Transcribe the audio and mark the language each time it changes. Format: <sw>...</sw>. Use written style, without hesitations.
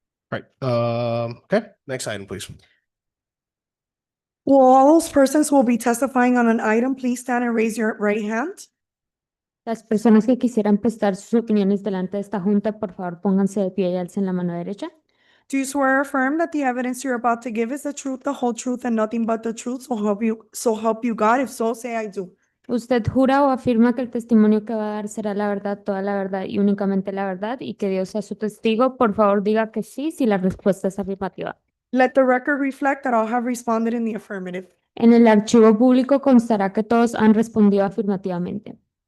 <en>Right, okay, next item, please. Will all those persons who will be testifying on an item, please stand and raise your right hand.</en> <es>Las personas que quisieran prestar sus opiniones delante de esta junta, por favor, pónganse de pie y alcen la mano derecha.</es> <en>Do you swear or affirm that the evidence you're about to give is the truth, the whole truth, and nothing but the truth? So help you God. If so, say I do.</en> <es>¿Usted jura o afirma que el testimonio que va a dar será la verdad, toda la verdad y únicamente la verdad y que Dios sea su testigo? Por favor, diga que sí si la respuesta es afirmativa.</es> <en>Let the record reflect that all have responded in the affirmative.</en> <es>En el archivo público constará que todos han respondido afirmativamente.</es>